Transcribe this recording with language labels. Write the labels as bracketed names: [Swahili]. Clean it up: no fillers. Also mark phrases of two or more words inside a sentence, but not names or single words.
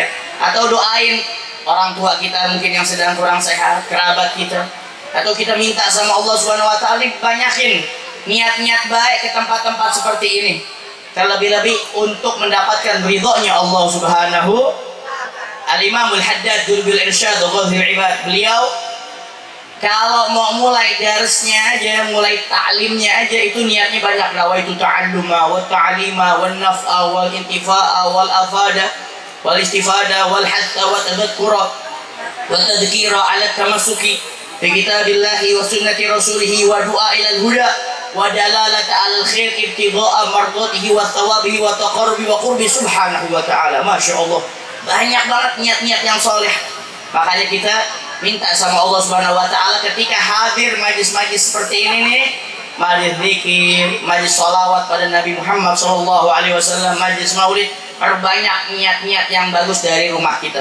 [Indonesian] Atau doain orang tua kita mungkin yang sedang kurang sehat, kerabat kita, atau kita minta sama [Arabic] الله سبحانه وتعالى [Indonesian] banyakin niat-niat baik ke tempat-tempat seperti ini, terlebih-lebih untuk mendapatkan ridhonya [Arabic] الله سبحانه. [Indonesian] Al-Imamul Haddad bil Irsyad Ghazil Ibad, beliau kalau mau mulai darsnya aja, mulai ta'limnya aja, itu niatnya banyak. [Arabic] نويت التعلم والتعليم والنفع والانتفاع والإفادة والاستفادة والحث والتذكر والتذكير على التمسك بكتاب الله وسنة رسوله والدعاء إلى الهدى والدلالة الخير ابتغاء مرضاته وثوابه والتقرب والقرب سبحانه وتعالى. ما شاء الله, [Indonesian] banyak banget niat-niat yang soleh. Makanya kita minta sama [Arabic] الله سبحانه وتعالى [Indonesian] ketika hadir majlis-majlis seperti ini nih, majlis zikir, majlis sholawat pada Nabi Muhammad SAW, majlis maulid, perbanyak niat-niat yang bagus dari rumah kita.